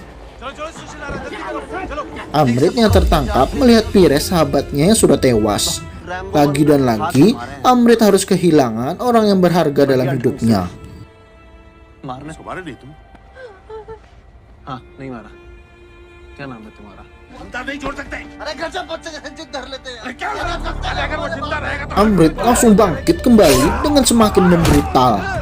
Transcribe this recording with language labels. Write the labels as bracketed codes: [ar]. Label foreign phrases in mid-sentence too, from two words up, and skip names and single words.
[id] Amrit yang tertangkap melihat Pires sahabatnya yang sudah tewas. Lagi dan lagi, Amrit harus kehilangan orang yang berharga dalam hidupnya. [hi] मारना तुम्हारे नहीं तुम हाँ नहीं मारा क्या नाम है तुम्हारा [id] Amrit langsung bangkit kembali dengan semakin membrutal.